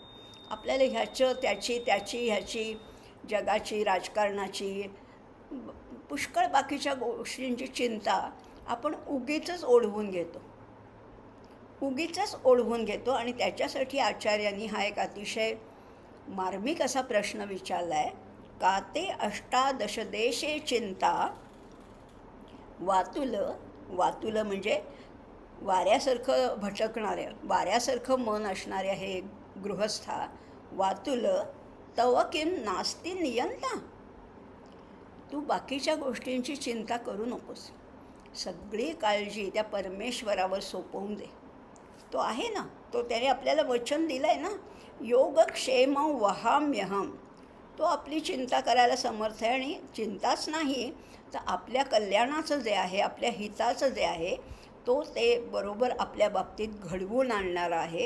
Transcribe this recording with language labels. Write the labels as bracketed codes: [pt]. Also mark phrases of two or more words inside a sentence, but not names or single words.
[mr] आपल्याला ह्याची त्याची जगाची, राजकारणाची, पुष्कळ बाकीच्या गोष्टींची चिंता आपण उगीचच ओढवून घेतो. आणि त्याच्यासाठी आचार्यांनी हा एक अतिशय मार्मिक असा प्रश्न विचारला आहे. [sa] काते अष्टादश देशे चिंता, [mr] वातुल म्हणजे वाऱ्यासारखं भटकणाऱ्या, वाऱ्यासारखं मन असणाऱ्या हे गृहस्था. [sa] वातुल तव किं नास्ति नियंता. [mr] तू बाकीच्या गोष्टींची चिंता करू नकोस. सगळी काळजी त्या परमेश्वरावर सोपवून दे. तो आहे ना, तो त्याने आपल्याला वचन दिलं आहे ना, [sa] योगक्षेम वहाम्यहम. [mr] तो आपली चिंता करायला समर्थ आहे. आणि चिंताच नाही तर आपल्या कल्याणाचं जे आहे, आपल्या हिताचं जे आहे, तो ते बरोबर आपल्या बाबतीत घडवून आणणारा आहे.